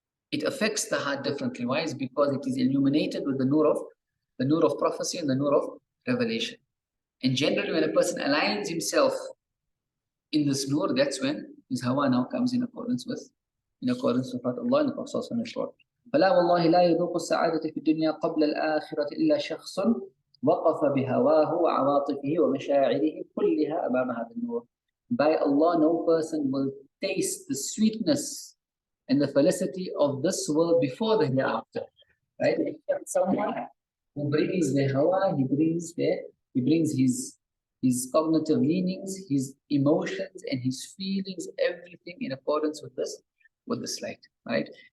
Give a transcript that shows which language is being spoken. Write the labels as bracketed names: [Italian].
[English] It affects the heart differently. Why? It's because it is illuminated with the nur of prophecy and the nur of revelation. And generally when a person aligns himself in this nur, that's when his hawa now comes in accordance with what Allah and the Prophet has taught. [Arabic] فلا والله لا يذوق السعادة في الدنيا قبل الآخرة إلا شخص وقف بهواه وعواطفه ومشاعره كلها أمام هذا النور. [English] By Allah, no person will taste the sweetness and the felicity of this world before the hereafter. Right? Except someone who brings the hawa, he brings his cognitive leanings, his emotions, and his feelings, everything in accordance with this light, right?